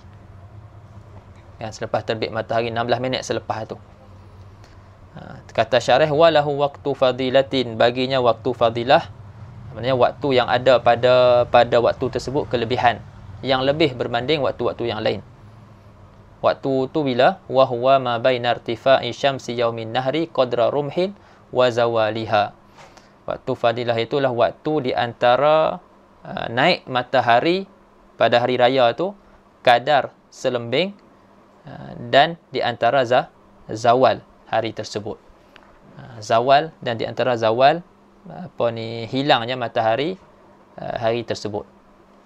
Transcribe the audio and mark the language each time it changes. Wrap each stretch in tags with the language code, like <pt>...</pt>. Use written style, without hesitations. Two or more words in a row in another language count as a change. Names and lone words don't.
<ms>Selepas terbit matahari 16 minit selepas tu. Kata syarah</ms> <ar>وله وقت فضيلة,</ar> <ms>baginya waktu fadilah, maknanya waktu yang ada pada waktu tersebut kelebihan yang lebih berbanding waktu-waktu yang lain. Waktu tu bila?</ms> <ar>وهو ما بين ارتفاع الشمس يوم النحر قدر رمح وزوالها.</ar> <ms>Waktu fadilah itulah waktu di antara naik matahari pada hari raya tu kadar selembing dan di antara zawal hari tersebut. Zawal dan di antara zawal hilangnya matahari hari tersebut.</ms>